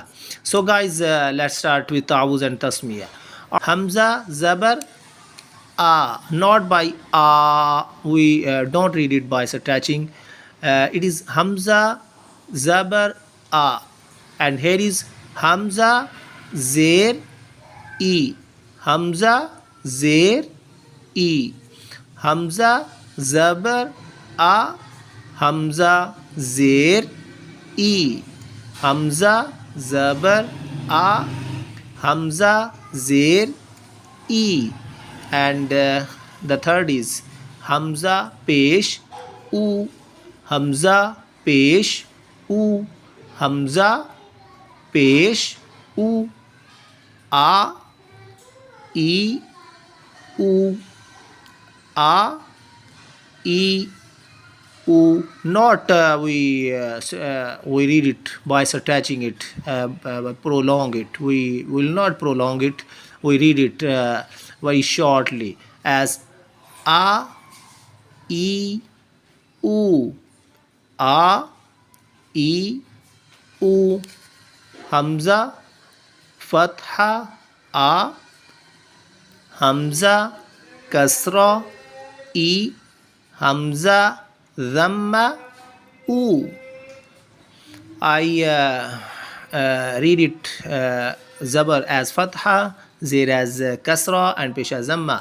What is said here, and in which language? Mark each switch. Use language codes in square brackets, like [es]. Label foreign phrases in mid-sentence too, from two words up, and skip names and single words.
[en] So guys, let's start with ta'awuz and tasmiyah. Hamza, zabar, a, not by a, we don't read it by stretching. It is hamza, zabar, a, and here is hamza, zer, e, hamza, zer, e, hamza, zabar, a, hamza, zer, e, hamza, zabar, a, hamza, zer, e, and the third is hamza, pesh, u, hamza, pesh, u, hamza, pesh, u, a, e, u, a, e, u. Not we read it by attaching it, prolong it. We will not prolong it. We read it very shortly as a, e, u, a, e, u, hamza, fatha, a, hamza, kasra, e, hamza, dhamma, u. I read it Zber as fatha, Zer as kasra, and pesh as zamma.